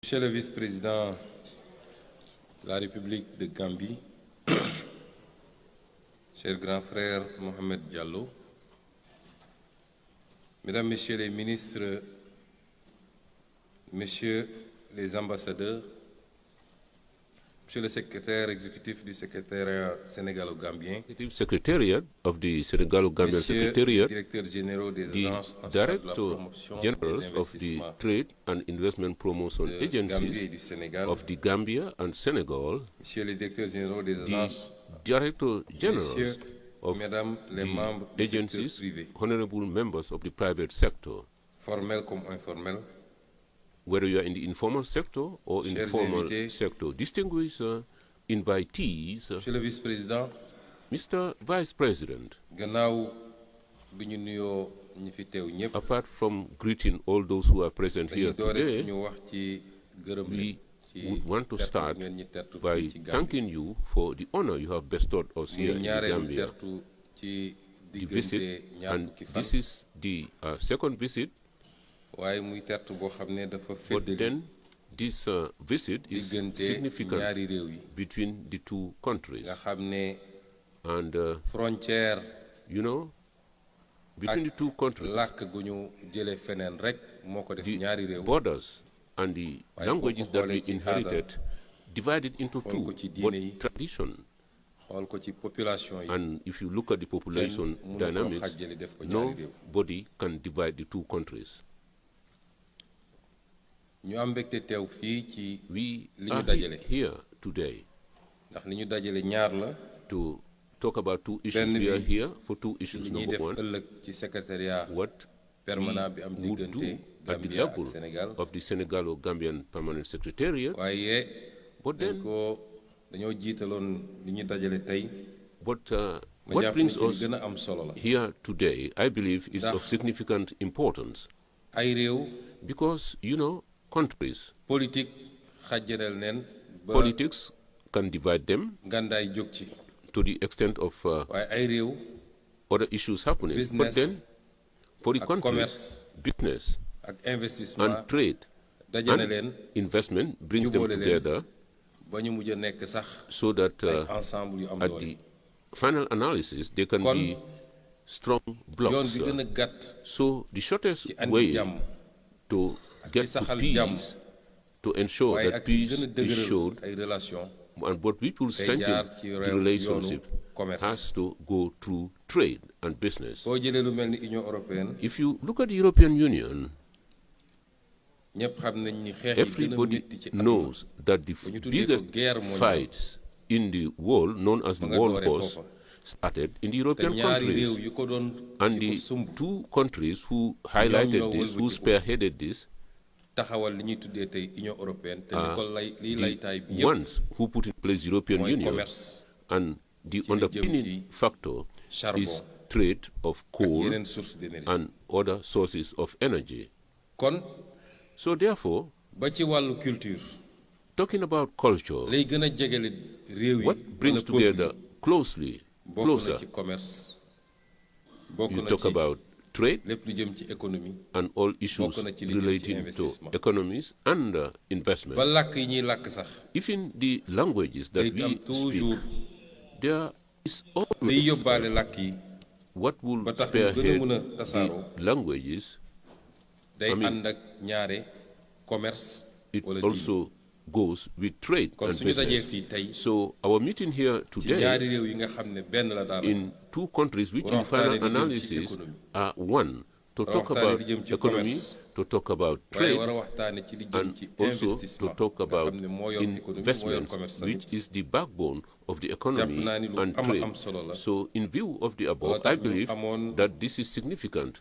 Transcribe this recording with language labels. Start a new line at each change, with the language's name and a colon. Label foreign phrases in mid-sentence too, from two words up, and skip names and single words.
French: Monsieur le vice-président de la République de Gambie, cher grand frère Mohamed Diallo, Mesdames, Messieurs les ministres, Messieurs les ambassadeurs, Monsieur le secrétaire exécutif du secrétariat sénégalo-gambien,
English: Secretariat of the Senegalo-Gambian Secretariat,
French: directeurs généraux des
English: the
French: agences en charge de la
English: Director
French: promotion des
English: Generals of the
French: investissements
English: Trade and Investment Promotion
French: de Gambie et
English: Agencies
French: du Sénégal,
English: of the Gambia and Senegal,
French: Messieurs les directeurs généraux des
English: the
French: agences,
English: Director Generals
French: Messieurs,
English: of
French: Mesdames les membres
English: the
French: du secteur
English: agencies,
French: privé,
English: honorable members of the private sector,
French: formels comme informels,
English: whether you are in the informal sector or in the
French: Chers
English: formal
French: invités,
English: sector, distinguished invitees,
French: Monsieur le vice-président,
English: Mr. Vice President,
Wolof: gannaaw bi ñu nuyoo ñi fi teew ñëpp
English: apart from greeting all those who are present
Wolof: dañuy
English: here
Wolof: doore
English: today,
Wolof: suñu wax ci gërëm
English: we
Wolof: leen ci
English: would want to
Wolof: tertu
English: start
Wolof: ngeen ñi tertu
English: by
Wolof: fii ci Gambie
English: thanking you for the honor you have bestowed us
Wolof: muy
English: here in the
Wolof: ñaareelu
English: Gambia,
Wolof: tertu ci
English: the visit,
Wolof: diggante ñaar
English: and
Wolof: fukki fan
English: this is the second visit,
Wolof: waaye muy tertu boo xam ne dafa
English: but
Wolof: feddali
English: then this visit is
Wolof: diggante
English: significant
Wolof: ñaari réew yi
English: between the two countries.
Wolof: nga xam ne
English: And,
Wolof: frontière
English: you know, between the two countries,
Wolof: làkk gu ñu jëlee feneen rek moo ko def
English: the
Wolof: ñaari réew
English: borders and the
Wolof: Waaye
English: languages
Wolof: boo ko
English: that we
Wolof: xoolee ci
English: inherited divided into
Wolof: xool
English: two,
Wolof: ko ci
English: but
Wolof: diine yi
English: tradition.
Wolof: xool ko ci population yi
English: And if you look at the population
Wolof: mënu ko
English: dynamics,
Wolof: xàjjali def ko ñaari réew
English: nobody can divide the two countries.
Wolof: ñu am mbégte teew fii ci
English: We
Wolof: li
English: are
Wolof: ñu dajale
English: here today
Wolof: ndax li ñu dajale ñaar la
English: to talk about two issues.
Wolof: Benn
English: We are
Wolof: bi
English: here for two issues.
Wolof: li ñuy
English: Number
Wolof: def
English: one,
Wolof: ëllëg ci secrétariat
English: what
Wolof: permanent bi am
English: we would do
Wolof: diggante
English: at the
Wolof: Gambia ak
English: level
Wolof: Sénégal
English: of the Senegalo-Gambian Permanent Secretariat,
Wolof: waaye
English: but then,
Wolof: dañoo jiitaloon li ñu dajale tey
English: but
Wolof: ma
English: what
Wolof: jàpp
English: brings
Wolof: ni ci li
English: us
Wolof: gën a am solo la
English: here today, I believe, is of
Wolof: Ndax-
English: significant importance
Wolof: ay réew
English: because, you know, countries,
Wolof: politique xàjjaneel neen ba
English: politics can divide them
Wolof: ngàndaay jóg ci
English: to the extent of
Wolof: waaye ay réew
English: other issues happening. But Business then, for the
Wolof: ak
English: countries,
Wolof: commerce
English: business
Wolof: ak investissement
English: and trade
Wolof: dajale
English: and
Wolof: leen
English: investment brings them
Wolof: jubóole leen
English: together
Wolof: ba ñu mujj a nekk sax
English: so that
Wolof: ay ensemble yu am
English: at
Wolof: doole
English: the final analysis they can
Wolof: Kon,
English: be strong
Wolof: yoon
English: blocks.
Wolof: bi gën a gàtt
English: So the shortest
Wolof: ci andi
English: way
Wolof: jàmm
English: to
Wolof: ak
English: get
Wolof: ci
English: to
Wolof: saxal
English: peace,
Wolof: jàmm
English: to ensure
Wolof: waaye
English: that
Wolof: ak ci
English: peace
Wolof: gën a
English: is
Wolof: dëgëral
English: showed,
Wolof: ay relation
English: and but we will
Wolof: day
English: strengthen
Wolof: jaar ci
English: the
Wolof: réew
English: relationship
Wolof: yoonu commerce
English: has to go through trade and business.
Wolof: boo jëlee lu mel ni Union européenne
English: If you look at the European Union,
Wolof: ñëpp xam nañ ni xeex yi gën a
English: everybody
Wolof: métti ci àdduna
English: knows that the
Wolof: ñu tuddee ko
English: biggest
French: guerre mondiale.
English: fights in the world, known as the
Wolof: ma nga
English: World
Wolof: dooree
English: Wars,
Wolof: foofa
English: started in the
Wolof: te
English: European
Wolof: ñaari réew
English: countries.
Wolof: yu ko doon
English: And
Wolof: di ko
English: the
Wolof: sumb
English: two countries who highlighted
Wolof: ñoo
English: this, who
Wolof: wëlbatiku.
English: spearheaded this,
Wolof: taxawal li ñuy tuddee tey Union européenne te li ko lay liy
English: the
Wolof: laytaay bi yëpp
English: ones who put in place the European
Wolof: mooy
English: Union,
Wolof: commerce
English: and the
Wolof: ci li jëm
English: underpinning
Wolof: ci
English: factor
Wolof: charbon
English: is trade of
Wolof: ak
English: coal
Wolof: yeneen
French: source d'énergie
English: and other sources of energy.
Wolof: kon
English: So therefore,
Wolof: ba ci wàllu culture
English: talking about culture,
Wolof: lay gën a jegele réew yi
English: what brings
Wolof: wala peuple
English: together closely,
Wolof: yi bokk na
English: closer,
Wolof: ci commerce bokk
English: you
Wolof: na
English: talk
Wolof: ci
English: about trade
Wolof: lépp lu jëm ci économie
English: and all issues
Wolof: bokk na ci li jëm ci
English: relating to
Wolof: investissement.
English: economies and investment.
Wolof: ba làkk yi ñuy làkk sax
English: Even the languages that
Wolof: day am
English: we
Wolof: toujours
English: speak, there is
Wolof: liy
English: always
Wolof: yóbbaale làkk yi
English: what will
Wolof: ba tax ñu gën a
English: spearhead
Wolof: mën a
English: the
Wolof: tasaaroo
English: languages.
Wolof: day
English: I mean,
Wolof: ànd ak ñaare commerce
English: It
Wolof: wala diine
English: also goes with trade
Wolof: kon
English: and
Wolof: suñu dajee
English: business.
Wolof: fii tey
English: So our meeting here
Wolof: ci
English: today
Wolof: ñaari réew yi nga xam ne benn la daanaka
English: in two countries which
Wolof: War a
English: in final
Wolof: waxtaanee li jëm ci
English: analysis
Wolof: économie.
English: are one, to
Wolof: War a
English: talk
Wolof: waxtaanee
English: about
Wolof: li jëm ci
English: economy,
Wolof: commerce.
English: to talk about
Wolof: waaye
English: trade,
Wolof: war a waxtaane ci li jëm
English: and
Wolof: ci
English: also to
Wolof: investissement
English: talk
Wolof: nga
English: about
Wolof: xam ne moo yor économie moo yor
English: investments,
Wolof: commerce
English: which
Wolof: tamit
English: is the backbone of the economy
Wolof: naa ni lu
English: and
Wolof: am
English: trade.
Wolof: solo la.
English: So in view of the above,
Wolof: Loolu tax
English: I
Wolof: ñu
English: believe
Wolof: amoon-
English: that this is significant.